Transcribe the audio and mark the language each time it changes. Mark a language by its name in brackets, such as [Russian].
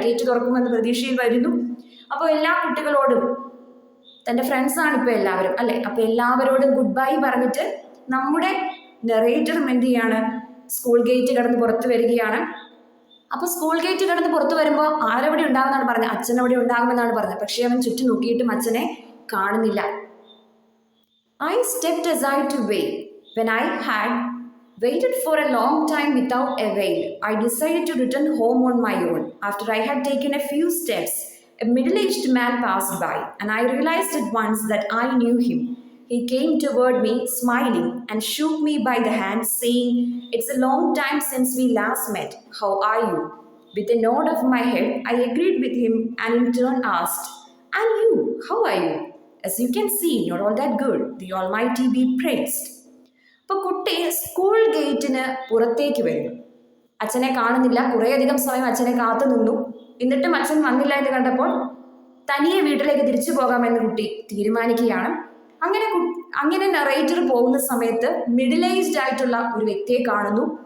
[Malayalam] Gate തുറക്കുമെന്ന് പ്രതീക്ഷയിൽ വരുന്നു. അപ്പോൾ എല്ലാ കുട്ടികളോടും, തൻ്റെ ഫ്രണ്ട്സാണ് ഇപ്പോൾ എല്ലാവരും അല്ലെ, അപ്പൊ എല്ലാവരോടും ഗുഡ് ബൈ പറഞ്ഞിട്ട് നമ്മുടെ നെറേറ്ററും എന്ത് ചെയ്യാണ്, സ്കൂൾ ഗേറ്റ് കടന്ന് പുറത്ത് വരികയാണ്. അപ്പൊ സ്കൂൾ ഗേറ്റ് കടന്ന് പുറത്ത് വരുമ്പോൾ ആരവിടെ ഉണ്ടാകുമെന്നാണ് പറഞ്ഞത്, അച്ഛൻ അവിടെ ഉണ്ടാകുമെന്നാണ് പറഞ്ഞത്. പക്ഷെ അവൻ ചുറ്റും നോക്കിയിട്ടും അച്ഛനെ കാണുന്നില്ല. [English] I stepped aside to wait. When I had waited for a long time without avail, I decided to return home on my own. After I had taken a few steps, a middle-aged man passed by, and I realized at once that I knew him. He came toward me, smiling, and shook me by the hand, saying, "It's a long time since we last met. How are you?" With a nod of my head, I agreed with him and in turn asked, "And you, how are you? As you can see, you're all that good. The Almighty be praised." [Malayalam] അപ്പോൾ കുട്ടി school ഗേറ്റിന് പുറത്തേക്ക് വരുന്നു. അച്ഛനെ കാണുന്നില്ല. കുറേയധികം സമയം അച്ഛനെ കാത്തു നിന്നു. എന്നിട്ടും അച്ഛൻ വന്നില്ല എന്ന് കണ്ടപ്പോൾ തനിയെ വീട്ടിലേക്ക് തിരിച്ചു പോകാമെന്ന് കുട്ടി തീരുമാനിക്കുകയാണ്. അങ്ങനെ നറേറ്റർ പോകുന്ന സമയത്ത് മിഡിൽ ഏജ്ഡ് ആയിട്ടുള്ള ഒരു വ്യക്തിയെ കാണുന്നു.